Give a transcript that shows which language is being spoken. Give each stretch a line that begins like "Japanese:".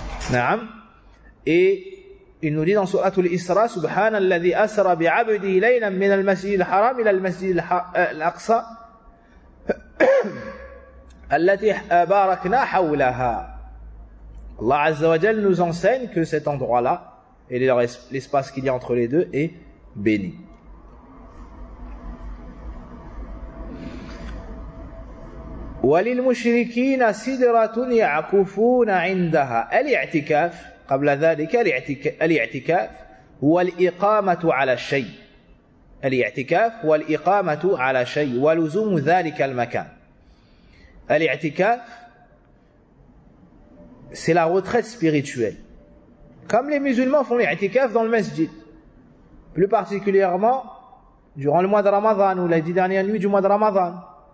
Arabic: Naam.
French: Et il nous dit dans sourate al-Isra,
Arabic: subhanalladhi asra bi 'abdihi laylan min al-masjid al-haram ila al-masjid al-aqsa التي باركنا حولها.
French: Allah Azza wa Jal nous enseigne que cet endroit-là et l'espace qu'il y a entre les deux est béni.
Arabic: وللمشركين سدرة يعكفون عندها. الاعتكاف قبل ذلك الاعتكاف هو الإقامة على شيء. الاعتكاف هو الإقامة على شيء ولزوم ذلك المكان.
French: الاعتكاف c'est la retraite spirituelle. Comme les musulmans font l'i'tikaf dans le masjid. Plus particulièrement, durant le mois de Ramadan ou les 10 dernières nuits du mois de Ramadan.